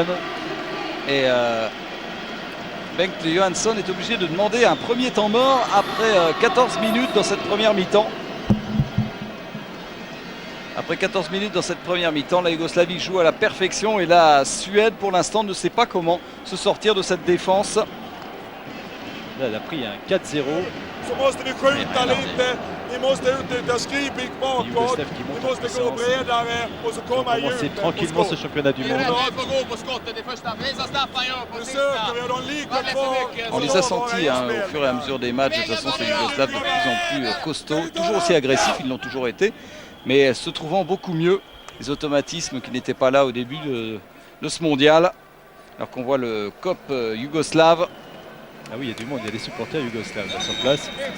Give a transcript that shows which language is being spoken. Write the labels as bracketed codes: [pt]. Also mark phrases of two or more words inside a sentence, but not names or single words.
[fr] Et Bengt Johansson est obligé de demander un premier temps mort après 14 minutes dans cette première mi-temps. Après 14 minutes dans cette première mi-temps, la Yougoslavie joue à la perfection et la Suède pour l'instant ne sait pas comment se sortir de cette défense. Là, elle a pris un 4-0. [sv] Så måste vi skjuta lite. Vi måste utnyttja Skripik bakåt. Vi måste gå bredare och så komma i [fr] C'est [sv] djupet på [fr] tranquillement ce [sv] skott. [fr] championnat du monde. [sv] Får gå på skottet i första. Precis som Staffan gör på Nu sista. söker vi och de ligger kvar. [fr] On les a sentis au fur et à mesure des matchs. De toute façon, ces Yougoslaves de plus en plus costauds, toujours aussi agressifs, ils l'ont toujours été, mais se trouvant beaucoup mieux. Les automatismes qui n'étaient pas là au début de ce mondial. Alors qu'on voit le COP yougoslave. Ah oui, il y a du monde, il y a des supporters yougoslaves là, sur place.